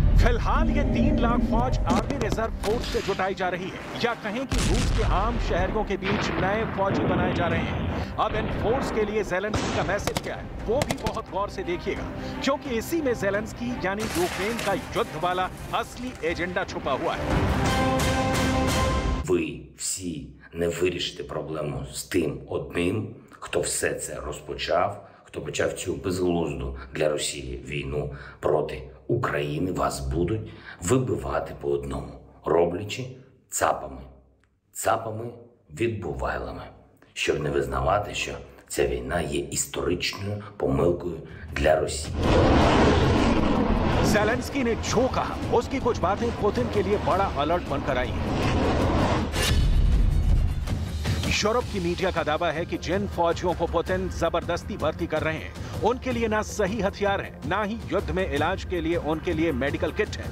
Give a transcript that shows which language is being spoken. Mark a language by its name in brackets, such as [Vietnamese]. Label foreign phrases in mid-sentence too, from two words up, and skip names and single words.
[Hindi] फिलहाल ये 3 लाख फौज आगे [English] army reserve force [Hindi] से जुटाई जा रही है, या कहें कि रूस के आम शहरियों के बीच नए फौजी बनाए जा रहे हैं। अब इन फोर्स के लिए ज़ेलेंस्की का मैसेज क्या है, वो भी बहुत गौर से देखिएगा, क्योंकि इसी में ज़ेलेंस्की यानी यूक्रेन का युद्ध वाला असली एजेंडा छुपा हुआ है। [Ukrainian] Ви всі не вирішите проблему з тим одним, хто все це розпочав, хто почав цю безглузду для Росії війну проти України. Вас будуть вибивати по одному, роблячи цапами. Цапами відбувайлами, щоб не визнавати, що ця війна є історичною помилкою для Росії. [Hindi] ज़ेलेंस्की ने जो कहा, उसकी कुछ बातें पुतिन के लिए बड़ा अलर्ट बनकर आई हैं। यूरोप की मीडिया का दावा है कि जिन फौजियों को पुतिन जबरदस्ती भर्ती कर रहे हैं, उनके लिए ना सही हथियार है, ना ही युद्ध में इलाज के लिए उनके लिए [English] medical kit [Hindi] है।